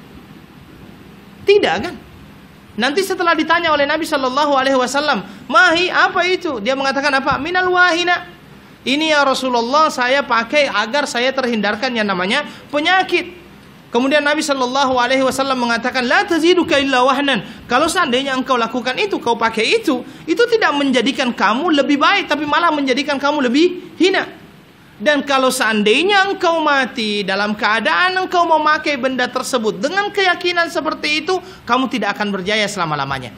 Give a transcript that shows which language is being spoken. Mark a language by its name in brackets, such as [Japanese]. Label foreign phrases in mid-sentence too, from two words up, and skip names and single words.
[Indonesian] Tidak kan? Nanti setelah ditanya oleh Nabi [Arabic] صلى الله عليه وسلم, [Indonesian] mahi apa itu? Dia mengatakan apa? [Arabic] من الواهنة. [Indonesian] Ini ya Rasulullah, saya pakai agar saya terhindarkan yang namanya penyakit. Kemudian Nabi [Arabic] صلى الله عليه وسلم [Indonesian] mengatakan, [Arabic] لا تزيدك إلا وهنا. [Indonesian] Kalau seandainya engkau lakukan itu, kau pakai itu tidak menjadikan kamu lebih baik, tapi malah menjadikan kamu lebih hina. Dan kalau seandainya engkau mati dalam keadaan engkau memakai benda tersebut dengan keyakinan seperti itu, kamu tidak akan berjaya selama-lamanya.